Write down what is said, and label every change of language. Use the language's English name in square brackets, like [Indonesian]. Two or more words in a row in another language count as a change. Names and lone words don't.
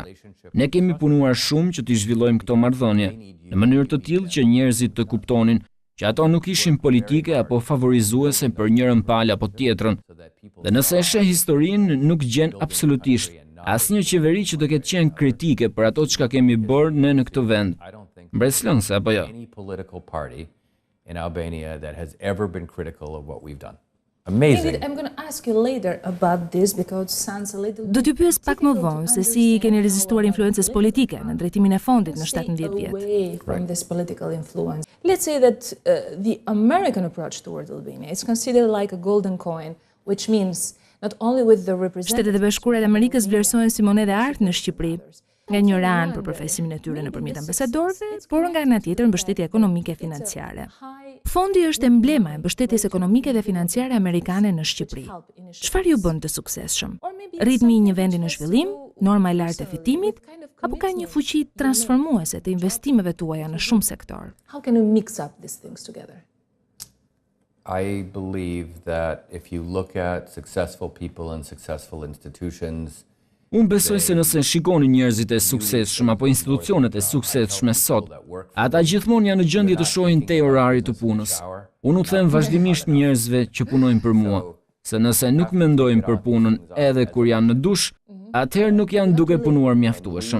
[Albanian] Ne kemi punuar shumë që të zhvillojmë këto marrëdhënie në mënyrë të tillë që njerëzit të kuptonin që ato nuk ishin politike apo favorizuese për njërin palë apo tjetrën. Dhe nëse e sheh historinë, nuk gjen absolutisht asnjë qeveri që të ketë qenë kritike për ato çka kemi bërë ne në këtë vend. Mbreslënse apo jo? amazing. [English] I'm going to ask you later about this because it sounds a little [Albanian] Do t'ju pyes pak më vonë se si keni rezistuar influencës politike në drejtimin e fondit në 17 vjet. [English] away from this political influence. Let's say that the American approach toward Albania is considered like a golden coin, which means not only with the [Albanian] Shtetet e Bashkuara të Amerikës vlerësohen si monedhe art në Shqipëri, nga një ranë për përfaqësimin e tyre nëpërmjet ambasadorëve, por nga ana tjetër mbështetje ekonomike e financiare. Fondi është emblema e mbështetjes ekonomike dhe financiare amerikane në Shqipëri. Çfarë ju bën të suksesshëm? Ritmi i një vendi në zhvillim, norma e lartë e fitimit, apo ka një fuqi transformuese të investimeve tuaja në shumë sektor? [English] How can we mix up these things together? I believe that if you look at successful people and successful institutions, [Albanian] Unë besoj se nëse shikoni njerëzit e suksesshëm apo institucionet e suksesshme sot, ata gjithmonë janë në gjendje të shohin te orari të punës. Unë u them vazhdimisht njerëzve që punojnë për mua, se nëse nuk mendojnë për punën edhe kur janë në dush, atëherë nuk janë duke punuar mjaftueshëm.